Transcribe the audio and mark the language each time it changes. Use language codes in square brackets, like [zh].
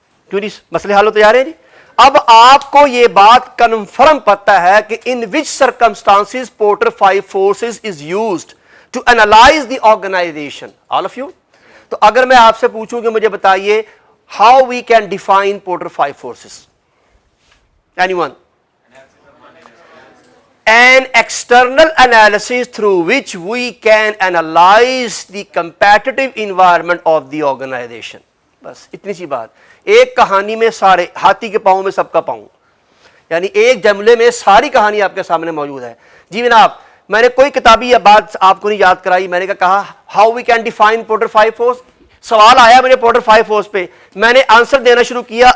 [hi] क्यों जी, मसले हल होते जा रहे हैं जी। अब आपको यह बात कन्फर्म पता है कि [en] In which circumstances Porter 5 forces is used to analyze the organization. All of you, [hi] तो अगर मैं आपसे पूछूं कि मुझे बताइए [en] How we can define Porter 5 forces, anyone? An external analysis through which we can analyze the competitive environment of the organization। [hi] बस इतनी सी बात। एक कहानी में सारे, हाथी के पांव में सबका पांव, यानी एक जमले में सारी कहानी आपके सामने मौजूद है जी। जनाब, मैंने कोई किताबी या बात आपको नहीं याद कराई, मैंने कहा [en] How we can define Porter 5 force. [hi] सवाल आया मुझे पोर्टर 5 फोर्स पे, मैंने आंसर देना शुरू किया।